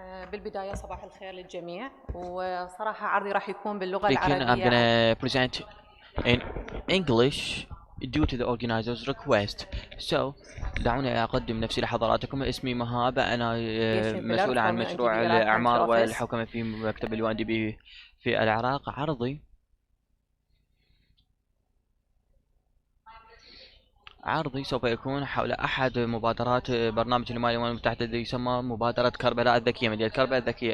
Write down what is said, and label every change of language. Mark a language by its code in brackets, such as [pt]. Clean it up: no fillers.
[ar] بالبداية صباح الخير للجميع وصراحة عرضي راح يكون باللغة العربية. [en] I'm gonna present in English due to the organizers' request. [ar] So دعوني أقدم نفسي لحضراتكم. اسمي مهاب، أنا مسؤول عن مشروع الأعمار والحوكمة في مكتب اليو دي بي في العراق. عرضي عرضي سوف يكون حول أحد مبادرات برنامج الحماية للأمم المتحدة الذي يسمى مبادرة كربلاء الذكية، مدينة كربلاء الذكية.